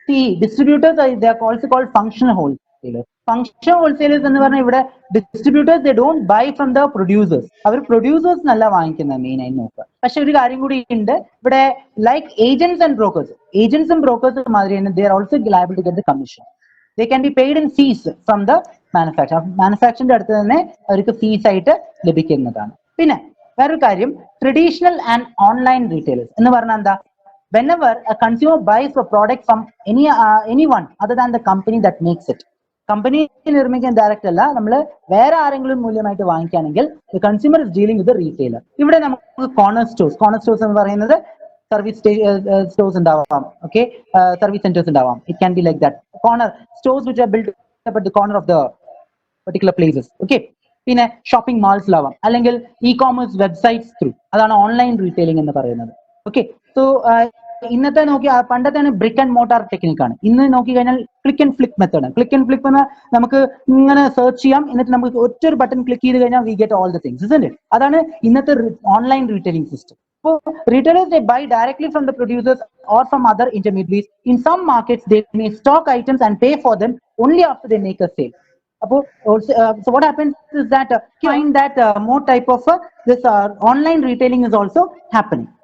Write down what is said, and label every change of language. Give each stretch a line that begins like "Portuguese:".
English: ഈ distributors they are also called functional wholesalers. Functional wholesalers
Malayalam: എന്ന് പറഞ്ഞാൽ ഇവിടെ
English: Distributors they don't buy from the producers.
Malayalam: Our producers നല്ല വാങ്ങിക്കുന്നത് മെയിൻ ആയി നോക്കുക. പക്ഷെ ഒരു കാര്യം കൂടി ഉണ്ട് ഇവിടെ,
English: like agents and brokers,
Malayalam: ഏജന്റ്സും ബ്രോക്കേഴ്സും മാതിരി തന്നെ
English: They are also liable to get the commission. They can be paid in fees from the manufacturer.
Malayalam: മാനുഫാക്ചറിന്റെ അടുത്ത് തന്നെ അവർക്ക് ഫീസ് ആയിട്ട് ലഭിക്കുന്നതാണ്. പിന്നെ വേറൊരു കാര്യം, ട്രഡീഷണൽ ആൻഡ് ഓൺലൈൻ റീറ്റെയിലേഴ്സ് എന്ന് പറഞ്ഞാൽ എന്താ?
English: whenever a consumer buys a product from anyone other than the company that makes it.
Malayalam: Company നിർമ്മിക്കാൻ ഡയറക്റ്റ് അല്ല, നമ്മൾ വേറെ ആരെങ്കിലും മൂല്യമായിട്ട് വാങ്ങിക്കുകയാണെങ്കിൽ
English: the consumer is dealing with the retailer.
Malayalam: ഇവിടെ നമുക്ക് കോർണർ സ്റ്റോഴ്സ് എന്ന് പറയുന്നത് സർവീസ് സ്റ്റോഴ്സ് ഉണ്ടാവാം, ഓക്കെ, സർവീസ് സെന്റേഴ്സ് ഉണ്ടാവാം.
English: It can be like that. Corner stores which are build at the corner of the particular places, okay.
Malayalam: പിന്നെ shopping മാൾസിലാവാം, അല്ലെങ്കിൽ E commerce websites through, അതാണ് online retailing എന്ന് പറയുന്നത്. Okay, so ഇന്നത്തെ നോക്കി പണ്ടത്തെ ബ്രിക്ക് ആൻഡ് മോട്ടാർ ടെക്നിക്കാണ്. ഇന്ന് നോക്കി കഴിഞ്ഞാൽ ക്ലിക്ക് ആൻഡ് ഫ്ലിക്ക് മെത്തേഡാണ്. ക്ലിക്ക് ആൻഡ് ഫ്ലിക്ക് എന്ന് നമുക്ക് ഇങ്ങനെ സെർച്ച് ചെയ്യാം, എന്നിട്ട് നമുക്ക് ഒറ്റൊരു ബട്ടൺ ക്ലിക്ക് ചെയ്ത് കഴിഞ്ഞാൽ
English: We get all the things, isn't it?
Malayalam: അതാണ് ഇന്നത്തെ online retailing system.
English: So retailers, they buy directly from the producers or from other intermediaries. In some markets, they may stock items and pay for them only after they make a sale. So what happens is that you find that more type of this online retailing is also happening.